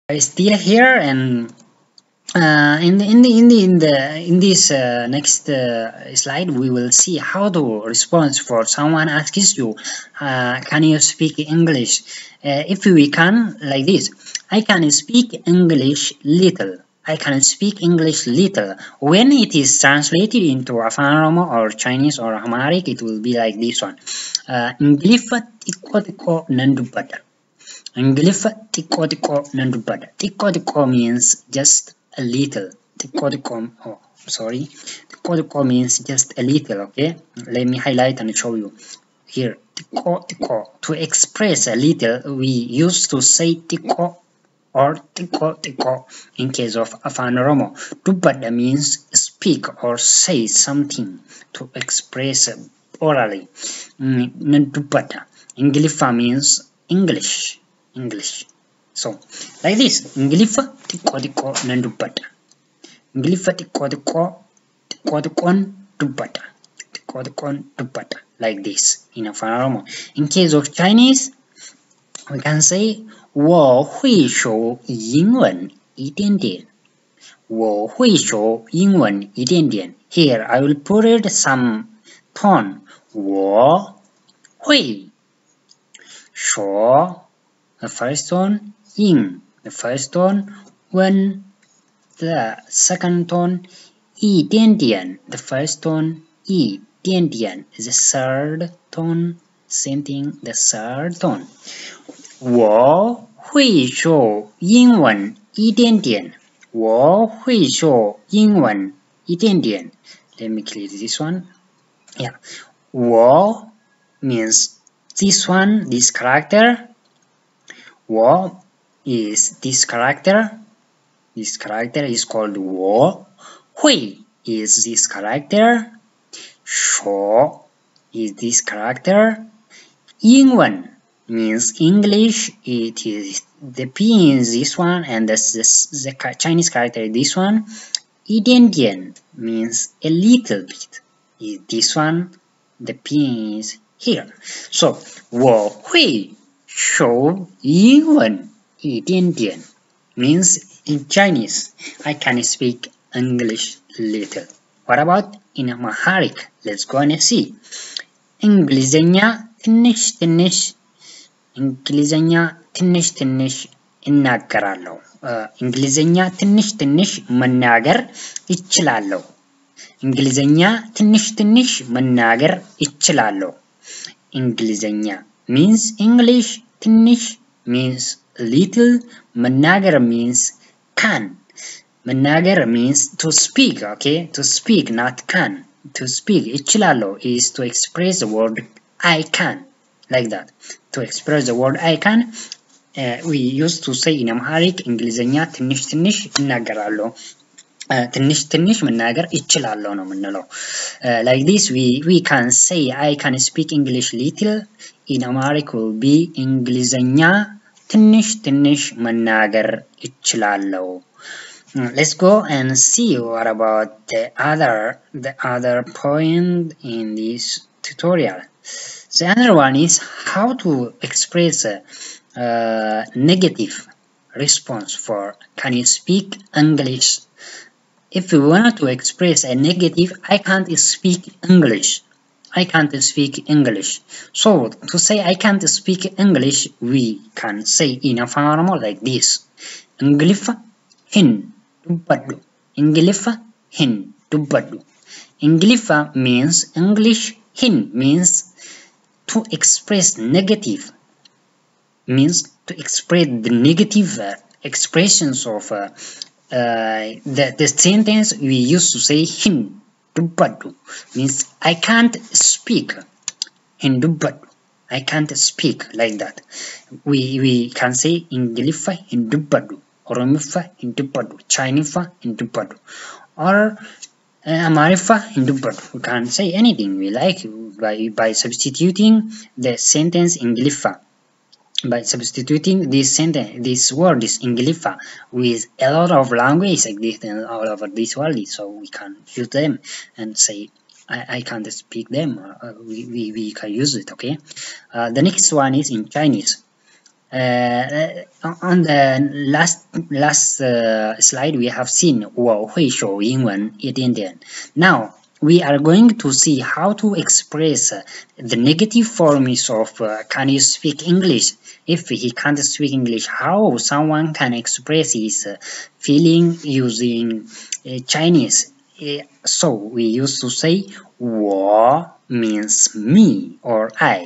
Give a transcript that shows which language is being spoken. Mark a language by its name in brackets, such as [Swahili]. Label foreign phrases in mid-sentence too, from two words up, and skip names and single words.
[English] I still here, and in this next slide, we will see how to respond for someone asks you, can you speak English? If we can, like this, I can speak English little. I can speak English little. When it is translated into Afaan Oromoo or Chinese or Amharic, it will be like this one. [Oromo] Ingiliffa xiqqoo xiqqoo nan dubbadha. Ingiliffa xiqqoo xiqqoo nan dubbadha. Xiqqoo xiqqoo [English] means just a little. [Oromo] Xiqqoo xiqqoo, [English] oh, sorry. [Oromo] Xiqqoo xiqqoo [English] means just a little, okay? Let me highlight and show you. Here, [Oromo] xiqqoo xiqqoo. [English] To express a little, we used to say xiqqoo or [Oromo] xiqqoo xiqqoo [English] in case of Afaan Oromoo. Dubbadha means speak or say something to express orally. [Oromo] Nan dubbadha. [English] Ingiliffa means English. So, like this. [Oromo] Ingiliffa xiqqoo xiqqoo nan dubbadha. Ingiliffa xiqqoo xiqqoon dubbadha. Xiqqoo xiqqoon dubbadha. [English] Like this in Afaan Oromoo. In case of Chinese, we can say [Chinese] 我会说英文一点点。我会说英文一点点。 [English] Here I will put it some tone. [Chinese] 我会说 [English] the first tone, 英 the first tone, 文 the second tone, 一点点 the first tone, 一点点 is the third tone, same thing, the third tone. [Chinese] 我会说英文一点点。我会说英文一点点。 [English] Let me clear this one. Yeah. 我 means this one, this character. 我 is this character. This character is called 我。会 is this character. 说 is this character. 英文 means English. It is the P is this one, and the Chinese character is this one. 一点点 means a little bit. Is this one. The P is here. So [Chinese] 我会说英文一点点 [English] means in Chinese I can speak English little. What about in Amharic? Let's go and see. [Amharic] እንግሊዘኛ ትንሽ ትንሽ እንግሊዘኛ ትንሽ ትንሽ እናገራለሁ። እንግሊዘኛ ትንሽ ትንሽ መናገር እችላለሁ። እንግሊዘኛ ትንሽ ትንሽ መናገር እችላለሁ። እንግሊዘኛ [English] means English, [Amharic] ትንሽ [English] means little, [Amharic] መናገር [English] means can. መናገር means to speak, okay? To speak, not can. To speak, እችላለሁ is to express the word I can. Like that. To express the word I can, we used to say in Amharic, [Amharic] እንግሊዘኛ ትንሽ ትንሽ እናገራለሁ። ትንሽ ትንሽ መናገር እችላለሁ ነው የምንለው። [English] Like this, we can say I can speak English little. In Amharic will be [Amharic] እንግሊዘኛ ትንሽ ትንሽ መናገር እችላለሁ. [English] Let's go and see what about the other point in this tutorial. The other one is how to express a negative response for can you speak English. If we want to express a negative, I can't speak English. I can't speak English. So to say I can't speak English, we can say in Afaan Oromoo like this. [Oromo] Ingiliffa hin dubbadhu. Ingiliffa hin dubbadhu. [English] Ingiliffa means English. Hin means to express negative. Means to express the negative expressions of the sentence. We used to say [Oromo] hin dubbadhu [English] means I can't speak. [Oromo] Hin dubbadhu, [English] I can't speak, like that. We can say [Oromo] Ingiliffa hin dubbadhu, Oromiffa hin dubbadhu, Chiniffa hin dubbadhu, [English] or [Oromo] Amhariffa hin dubbadhu. [English] We can say anything we like by substituting the sentence Ingiliffa. By substituting this sentence, this word is Ingiliffa with a lot of language exist all over this world, so we can use them and say I can't speak them. We can use it, okay? The next one is in Chinese. On the last slide, we have seen [Chinese] 我会说英文一点点. [English] Now we are going to see how to express the negative forms of can you speak English? If he can't speak English, how someone can express his feeling using Chinese? So we used to say 我 means me or I.